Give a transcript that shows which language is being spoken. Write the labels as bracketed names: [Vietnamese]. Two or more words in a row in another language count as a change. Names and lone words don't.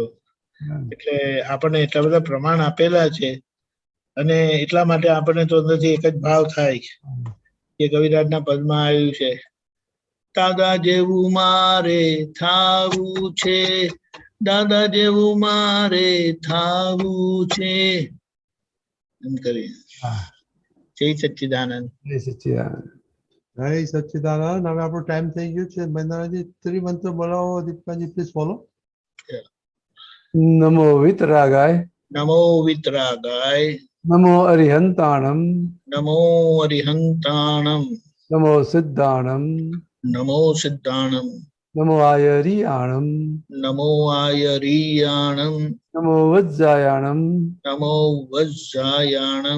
[Gujarati] એટલે આપણને એટલા બધા પ્રમાણ આપેલા છે અને એટલા માટે આપણને તો અંદરથી એક જ ભાવ થાય કે કવિરાજના પદમાં આવ્યું છે, દાદા જેવું મારે થાવું છે, દાદા જેવું મારે થાવું છે, એમ કરી. જય સચ્ચિદાનંદ. જય સચ્ચિદાનંદ. જય સચ્ચિદાનંદ. હવે આપણો ટાઈમ થઈ ગયો છે. મહેન્દ્રજી ત્રિમંત્ર બોલાવો. દીપકાજી [English] please follow. [Sanskrit] નમો વિતરાગાય, નમો વિતરાગાય, [Prakrit languages] नमो अरिहंताणम नमो अरिहंताणम नमो सिद्धाणम नमो सिद्धाणम नमो आयरियाणम नमो आयरीयाणम नमो वज्जायाणम नमो वज्जायाणम